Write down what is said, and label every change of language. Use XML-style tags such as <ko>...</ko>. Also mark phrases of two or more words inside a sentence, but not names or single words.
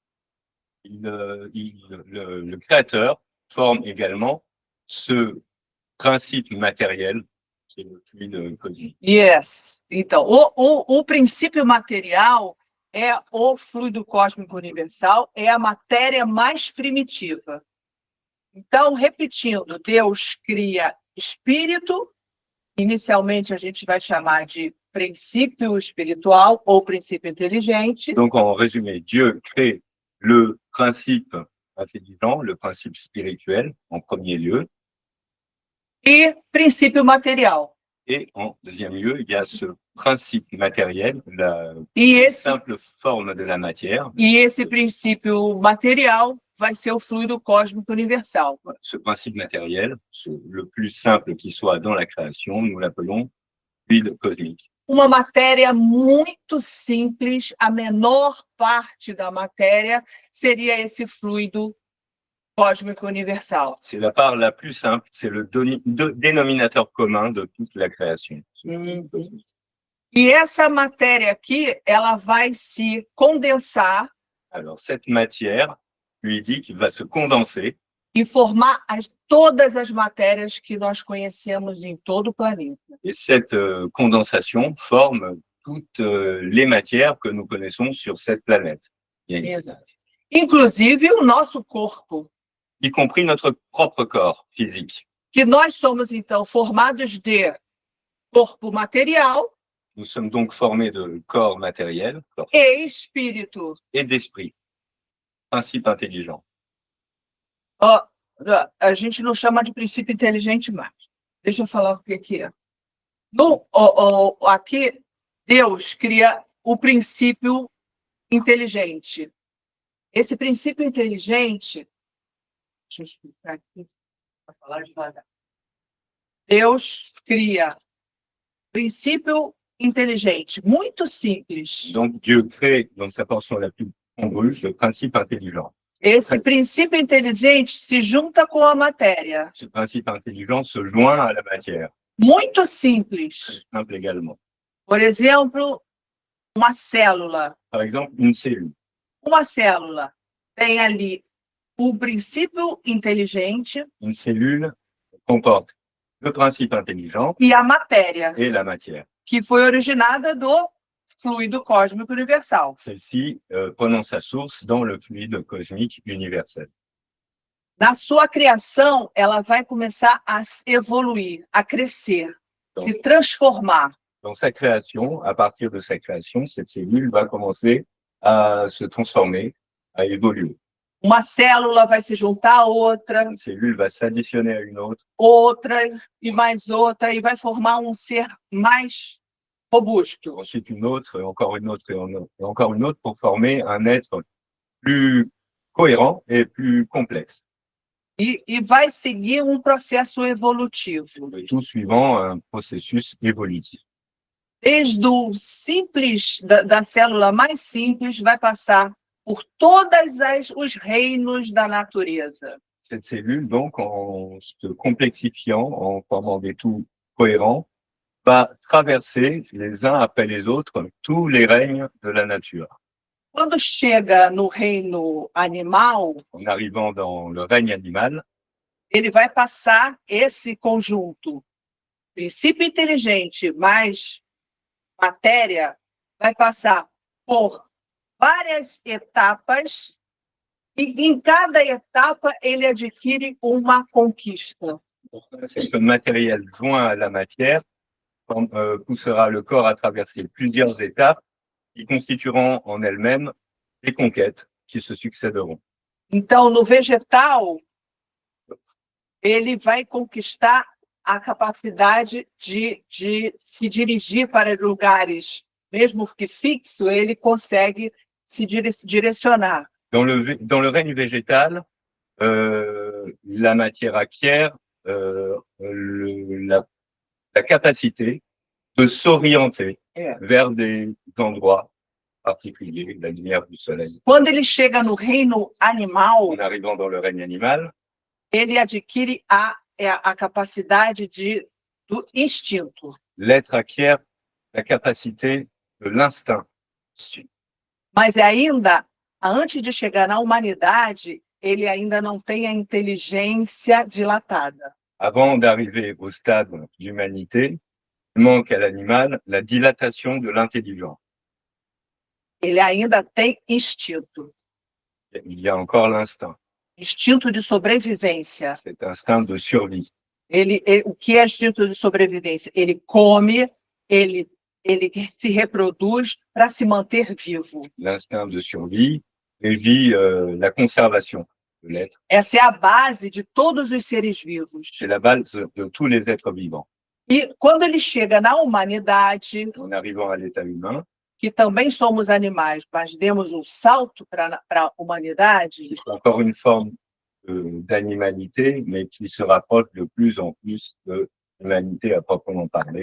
<fr>Le créateur forme également ce principe matériel qui est le fluide cosmique. Yes.</fr> <pt>Então, o princípio material é o fluido cósmico universal, é a matéria mais primitiva. Então, repetindo, Deus cria espírito, inicialmente a gente vai chamar de princípio espiritual ou princípio inteligente.</pt> <fr>Donc, en résumé, Dieu crée le principe intelligent, le principe spirituel, en premier lieu.</fr> <pt>E princípio material.</pt> <fr>Et en deuxième lieu, il y a ce principe matériel, la E simple forme de la matière.</fr> <pt>esse princípio material vai ser o fluido cósmico universal.</pt> <fr>Ce principe matériel, le plus simple qui soit dans la création, nous l'appelons fluide cosmique.</fr> <pt>Uma matéria muito simples, a menor parte da matéria seria esse fluido cósmico universal.</pt> <fr>C'est la part la plus simple, c'est le dénominateur commun de toute la création.</fr> <pt>E essa matéria aqui, ela vai se condensar.</pt> <fr>Alors, cette matière fluidique va se condenser</fr> <pt>E formar todas as matérias que nós conhecemos em todo o planeta.</pt> <fr>et cette condensation forme toutes les matières que nous connaissons sur cette planète.</fr> <pt>Exato. Inclusive o nosso corpo.</pt> <fr>Y compris notre propre corps physique.</fr> <pt>Que nós somos, então, formados de corpo material.</pt> <fr>Nous sommes donc formés de corps matériel</fr> <pt>e espírito.</pt> <fr>Et d'esprit. Principe intelligent.</fr> <pt>A gente não chama de princípio inteligente mais. Deixa eu falar o que é. Aqui, Deus cria o princípio inteligente. Esse princípio inteligente, deixa eu explicar aqui, para falar devagar. Deus cria princípio inteligente, muito simples.</pt> <fr>Donc Dieu crée, dans sa portion la plus congrue, le principe intelligent.</fr> <pt>Esse princípio inteligente se junta com a matéria.</pt> <fr>Ce principe intelligent se joint à la matière.</fr> <pt>Muito simples.</pt> <fr>Simple également.</fr> <pt>Por exemplo, uma célula.</pt> <fr>Par exemple, une cellule.</fr> <pt>Uma célula tem ali o princípio inteligente.</pt> <fr>Une cellule comporte le principe intelligent</fr> <pt>e a matéria.</pt> <fr>Et la matière.</fr> <pt>Que foi originada do fluido cósmico universal.</pt> <fr>Celle-ci prenant sa source dans le fluide cosmique universel.</fr> <pt>Na sua criação, ela vai começar a evoluir, a crescer, donc, se transformar.</pt> <fr>Dans sa création, à partir de sa création, cette cellule va commencer à se transformer, à évoluer.</fr> <pt>Uma célula vai se juntar a outra.</pt> <fr>Une cellule va s'additionner à une autre.</fr> <pt>Outra e mais outra, e vai formar um ser mais robusto.</pt> <fr>Ensuite une autre, et encore une autre, et encore une autre, pour former un être plus cohérent et plus complexe.</fr> <pt>E vai seguir um processo evolutivo.</pt> <fr>Et tout suivant un processus évolutif.</fr> <pt>Desde o simples, da célula mais simples, vai passar por todos os reinos da natureza.</pt> <fr>Cette cellule, donc, en se complexifiant, en formant des tout cohérents, va traverser les uns après les autres tous les règnes de la nature.</fr> <pt>Quando chega no reino animal,</pt> <fr>en arrivant dans le règne animal,</fr> <pt>ele vai passar esse conjunto, princípio inteligente mais matéria, vai passar por várias etapas e em cada etapa ele adquire uma conquista.</pt> <fr>Ce matériel joint à la matière poussera le corps à traverser plusieurs étapes qui constitueront en elles-mêmes des conquêtes qui se succéderont.</fr> <pt>Então, no vegetal, ele vai conquistar a capacidade de se dirigir para lugares, mesmo que fixo, ele consegue se direcionar.</pt> <fr>Dans le règne végétal, la matière acquiert la capacité de s'orienter vers des endroits particulier, la lumière du soleil.</fr> <pt>Quando ele chega no reino animal,</pt> <fr>En arrivant dans le règne animal,</fr> <pt>ele adquire a capacidade do instinto.</pt> <fr>l'être acquiert la capacité de l'instinct.</fr> <pt>Mas ainda, antes de chegar na humanidade, ele ainda não tem a inteligência dilatada.</pt> <fr>Avant d'arriver au stade d'humanité, il manque à l'animal la dilatation de l'intelligence.</fr> <pt>Ele ainda tem instinto.</pt> <fr>Il y a encore l'instinct,</fr> <pt>Instinto de sobrevivência.</pt> <fr>cet instinct de survie.</fr> <pt>O que é instinto de sobrevivência? Ele come, ele se reproduz para se manter vivo.</pt> <fr>L'instinct de survie régit la conservation de l'être.</fr> <pt>Essa é a base de todos os seres vivos.</pt> <fr>C'est la base de tous les êtres vivants.</fr> <pt>E quando ele chega na humanidade,</pt> <fr>En arrivant à l'état humain,</fr> <pt>que também somos animais, mas demos um salto para a humanidade,</pt> <fr>encore une forme d'animalité, mais qui se rapproche de plus en plus de l'humanité à proprement parler.</fr>